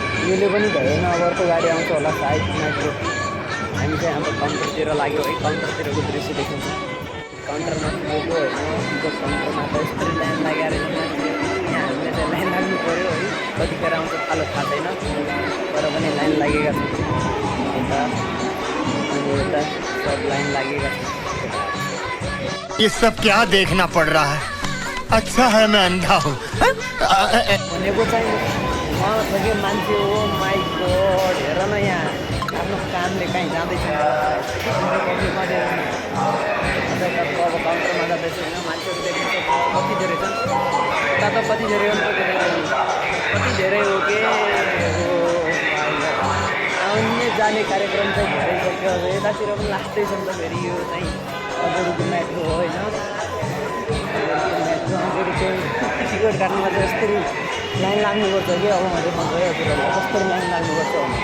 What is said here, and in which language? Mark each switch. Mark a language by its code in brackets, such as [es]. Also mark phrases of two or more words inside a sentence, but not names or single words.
[ne] योले पनि भएन अब अर्को गाडी आउँछ होला सायद मेट्रो हामी चाहिँ हाम्रो काउन्टरतिर लाग्यो है काउन्टरतिरको दृश्य देखाउँछ काउन्टरमा पुगेको होइन त्यो काउन्टरमा त यस्तरी लाइन लागेर यहाँ हामीले चाहिँ लाइन लाग्नु पऱ्यो है कतिखेर आउँछ थाहा छैन तर पनि लाइन लागेका छौँ यता अनि यता सब लाइन लागेका छौँ [hi] ये सब क्या देखना पड़ रहा है अच्छा है मैं अंधा हूँ [ne] भनेको चाहिँ उहाँ छ कि मान्छे हो [en] My God [ne] हेर न यहाँ आफ्नो कामले कहीँ जाँदैछ अब काउन्टरमा जाँदैछ होइन मान्छेहरू देख्नु कति धेरै छन् उता त कति धेरै हो कति धेरै हो के आउने जाने कार्यक्रम चाहिँ भइसक्यो अब यतातिर पनि लाग्दैछ नि त फेरि यो चाहिँ अगरको मेट्रो हो होइन मेट्रो अगरको टिकट काट्नुमा चाहिँ यस्तरी लाइन लाग्नुपर्छ कि अब मैले भन्नुभयो कस्तो लाइन लाग्नुपर्छ